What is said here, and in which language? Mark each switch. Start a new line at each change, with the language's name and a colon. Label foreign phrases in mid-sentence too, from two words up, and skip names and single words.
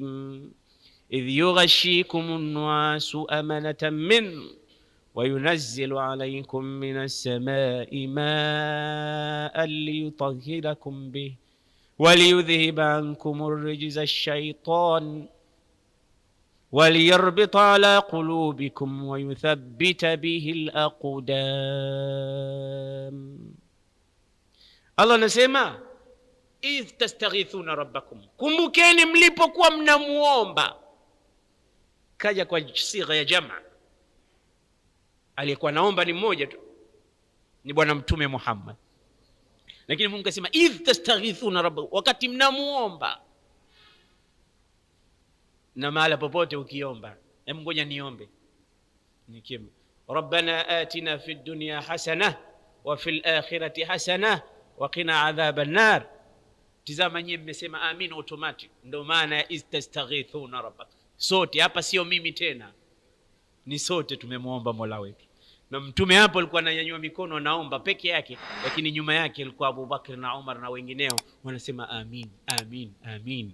Arabic: إذ يغشيكم النعاس أمنة منه وينزل عليكم من السماء ماء ليطهركم به وليذهب عنكم الرجز الشيطان وليربط على قلوبكم ويثبت به الأقدام.
Swahili: Allah anasema
Arabic: إذ تستغيثون ربكم,
Swahili: kumbukeni mlipokuwa mnamuomba. Kaja kwa sigha ya jamaa. Aliyekuwa naomba ni mmoja tu, ni bwana mtume Muhammad. Lakini Mungu akasema
Arabic: إذ تستغيثون ربكم,
Swahili: wakati mnamuomba. Na mahala popote ukiomba, hebu ngoja niombe.
Arabic: Nikiomba ربنا آتنا في الدنيا حسنة وفي الآخرة حسنة وقنا عذاب النار.
Swahili: Tizama nyinyi mmesema amin automatic. Ndio maana ya
Arabic: إذ تستغيثون ربكم.
Swahili: Sote hapa, sio mimi tena, ni sote tumemuomba Mola wetu. Na mtume hapo alikuwa ananyanyua mikono anaomba peke yake, lakini nyuma yake alikuwa Abu Bakr na Umar na wengineo wanasema amin amin amin.